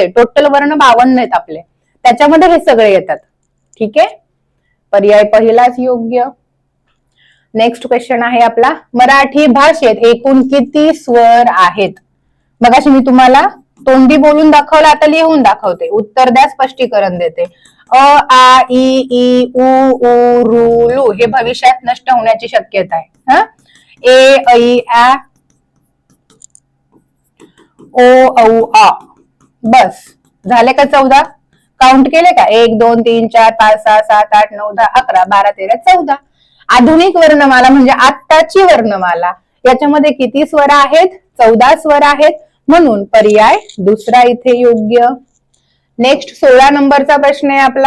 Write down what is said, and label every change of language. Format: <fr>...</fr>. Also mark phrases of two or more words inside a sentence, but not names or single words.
<mr>टोटल वर्ण 52 आहेत आपले, त्याच्यामध्ये हे सगळे येतात. ठीक आहे. पर्याय पहिलाच योग्य.</mr> <en>next question</en> <mr>आहे आपला, मराठी भाषेत एकूण किती स्वर आहेत? मगाशी मी तुम्हाला तोंडी बोलून दाखवलं, आता लिहून दाखवते. उत्तर द्या, स्पष्टीकरण देते. अ आ इ ई उ ऊ रू लू हे भविष्यात नष्ट होण्याची शक्यता आहे. ए ऐ आ ओ औ आ. बस झाले का? 14 काउंट केले का? 1 2 3 4 5 6 7 8 9 10 11 12 13 14. आधुनिक वर्णमाला म्हणजे आत्ताची वर्णमाला, याच्यामध्ये किती स्वर आहेत? 14 स्वर आहेत. म्हणून पर्याय दुसरा इथे योग्य. नेक्स्ट 16 नंबरचा प्रश्न आहे आपला.</mr>